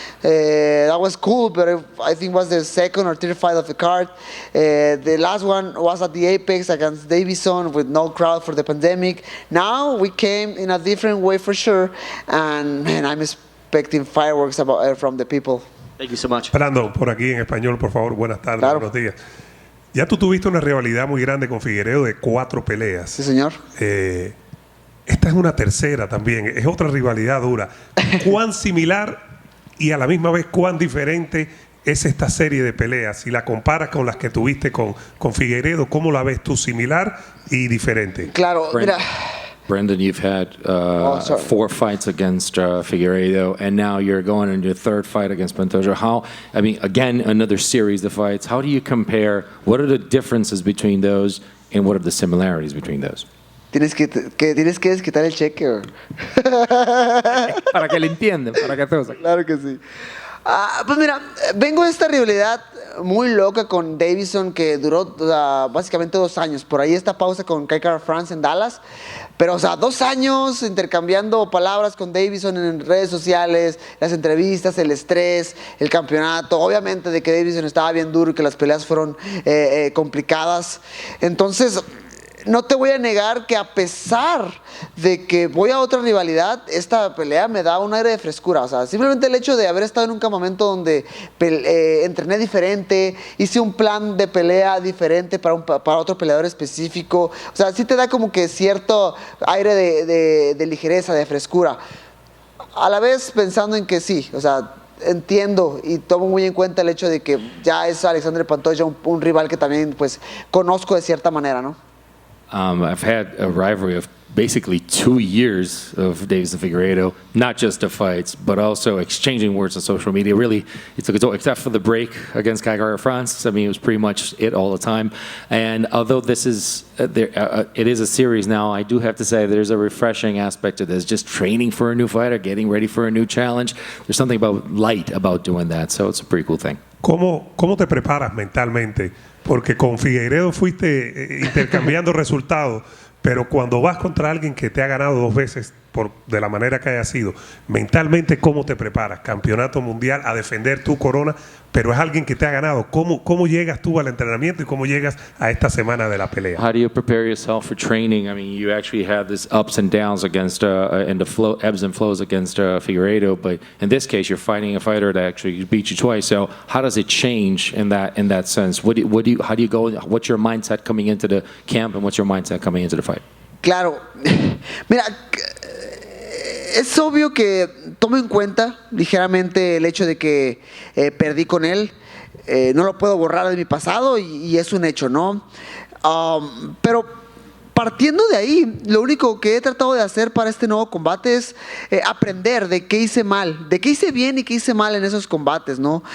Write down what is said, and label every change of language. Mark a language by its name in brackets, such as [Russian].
[English] That was cool, but I think it was the second or third fight of the card. The last one was at the Apex against Davison with no crowd for the pandemic. Now we came in a different way for sure, and man, I'm expecting fireworks from the people. Thank you so much. [Spanish] Brandon, por aquí en español, por favor, buenas tardes, Claro. buenos días. Ya tú tuviste una rivalidad muy grande con Figueiredo de 4 peleas. Sí, señor. Esta es una tercera también, es otra rivalidad dura. ¿Cuán similar y a la misma vez cuán diferente es esta serie de peleas? Si la comparas con las que tuviste con Figueiredo, ¿cómo la ves tú? ¿Similar y diferente? Claro, mira. [English] Brandon, you've had 4 fights against Figueiredo, and now you're going into your 3rd fight against Pantoja. Again, another series of fights. How do you compare? What are the differences between those, and what are the similarities between those? [Spanish] Tienes que desquitar el cheque. Para que le entiendan, para que todos. Claro que sí. Pues mira, vengo de esta rivalidad muy loca con Davison que duró básicamente 2 años. Por ahí esta pausa con Kaikara France en Dallas. Pero, 2 años intercambiando palabras con Davison en redes sociales, las entrevistas, el estrés, el campeonato. Obviamente de que Davison estaba bien duro y que las peleas fueron complicadas. Entonces, no te voy a negar que a pesar de que voy a otra rivalidad, esta pelea me da un aire de frescura. Simplemente el hecho de haber estado en un campamento donde entrené diferente, hice un plan de pelea diferente para otro peleador específico. Sí te da como que cierto aire de ligereza, de frescura. A la vez pensando en que sí, entiendo y tomo muy en cuenta el hecho de que ya es Alexandre Pantoja un rival que también pues conozco de cierta manera, ¿no? [English] I've had a rivalry of basically 2 years of Davis and Figueiredo, not just the fights, but also exchanging words on social media. Really, it took its toll, except for the break against Kaikara France. It was pretty much it all the time. And although this is it is a series now, I do have to say there's a refreshing aspect to this. Just training for a new fighter, getting ready for a new challenge. There's something light about doing that, so it's a pretty cool thing. [Spanish] ¿Cómo te preparas mentalmente? Porque con Figueiredo fuiste intercambiando resultados, pero cuando vas contra alguien que te ha ganado 2 veces, de la manera que haya sido, mentalmente, ¿cómo te preparas? Campeonato mundial, a defender tu corona, pero es alguien que te ha ganado. ¿Cómo llegas tú al entrenamiento y cómo llegas a esta semana de la pelea? [English] How do you prepare yourself for training? I mean, you actually have this ups and downs against and the flow, ebbs and flows against Figueiredo, but in this case, you're fighting a fighter that actually beat you twice. So how does it change in that sense? How do you go? What's your mindset coming into the camp, and what's your mindset coming into the fight? [Spanish] Claro, mira, es obvio que tomo en cuenta ligeramente el hecho de que perdí con él. No lo puedo borrar de mi pasado y es un hecho, ¿no? Pero partiendo de ahí, lo único que he tratado de hacer para este nuevo combate es aprender de qué hice mal, de qué hice bien y qué hice mal en esos combates, ¿no?